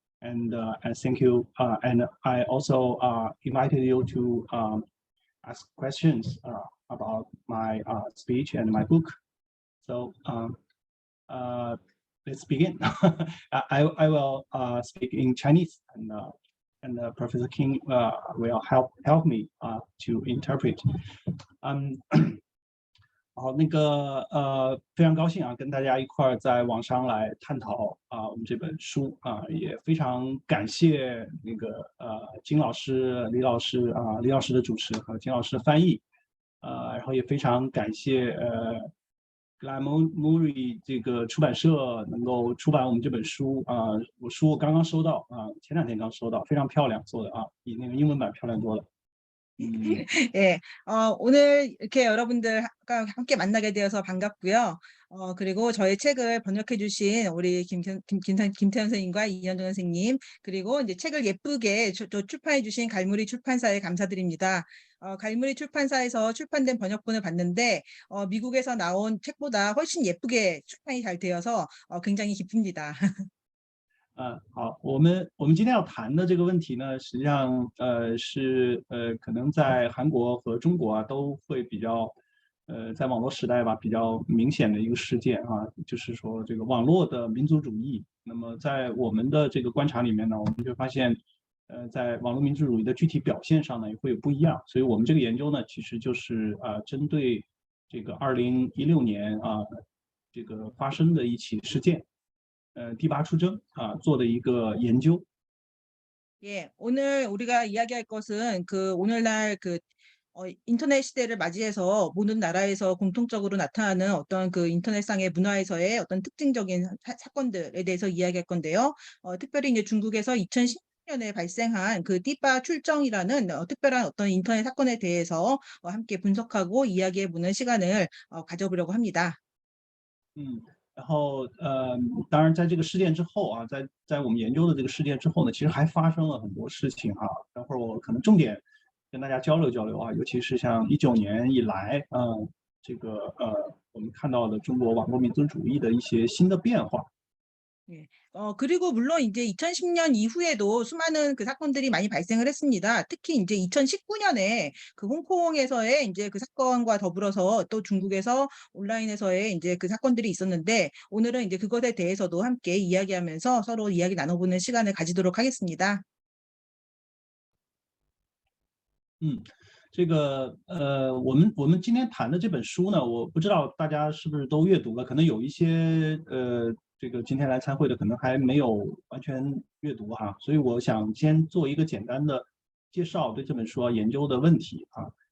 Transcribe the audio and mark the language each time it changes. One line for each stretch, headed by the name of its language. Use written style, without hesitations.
English: And thank you. And I also invited you to ask questions about my speech and my book. So let's begin. I will speak in Chinese, and Professor King will help me to interpret.
Chinese: 好，非常高兴跟大家一块儿在网上来探讨我们这本书也非常感谢金老师、李老师李老师的主持和金老师的翻译，然后也非常感谢Glamoury 这个出版社能够出版我们这本书我刚刚收到前2天刚收到，非常漂亮做的比那个英文版漂亮多了。
Korean: 예, 오늘 이렇게 여러분들과 함께 만나게 되어서 반갑고요. 그리고 저희 책을 번역해 주신 우리 김태현 선생님과 이현정 선생님, 그리고 이제 책을 예쁘게 출판해 주신 갈무리 출판사에 감사드립니다. 갈무리 출판사에서 출판된 번역본을 봤는데 미국에서 나온 책보다 훨씬 예쁘게 출판이 잘 되어서 굉장히 기쁩니다.
Chinese: 好，我们今天要谈的这个问题呢，实际上是可能在韩国和中国都会比较在网络时代吧比较明显的一个事件就是说这个网络的民族主义。那么在我们的这个观察里面呢，我们就发现在网络民族主义的具体表现上呢也会有不一样。所以我们这个研究呢，其实就是针对这个2016年这个发生的一起事件。 디바 출정做的一个研究。
Korean: 예, 오늘 우리가 이야기할 것은 오늘날 인터넷 시대를 맞이해서 모든 나라에서 공통적으로 나타나는 어떤 인터넷상의 문화에서의 어떤 특징적인 사건들에 대해서 이야기할 건데요. 특별히 이제 중국에서 년에 발생한 그 띠바 출정이라는 특별한 어떤 인터넷 사건에 대해서 함께 분석하고 이야기해보는 시간을 가져보려고 합니다.
Chinese: 然后当然在这个事件之后啊，在我们研究的这个事件之后呢，其实还发生了很多事情哈。待会儿我可能重点跟大家交流交流啊，尤其是像19年以来，这个我们看到的中国网络民族主义的一些新的变化。
Korean: 예. 그리고 물론 이제 2010년 이후에도 수많은 그 사건들이 많이 발생을 했습니다. 특히 이제 2019년에 그 홍콩에서의 이제 그 사건과 더불어서 또 중국에서 온라인에서의 이제 그 사건들이 있었는데 오늘은 이제 그것에 대해서도 함께 이야기하면서 서로 이야기 나눠보는 시간을 가지도록 하겠습니다.
Chinese: 这个我们今天谈的这本书呢，我不知道大家是不是都阅读了，可能有一些这个今天来参会的可能还没有完全阅读哈，所以我想先做一个简单的介绍，对这本书研究的问题啊。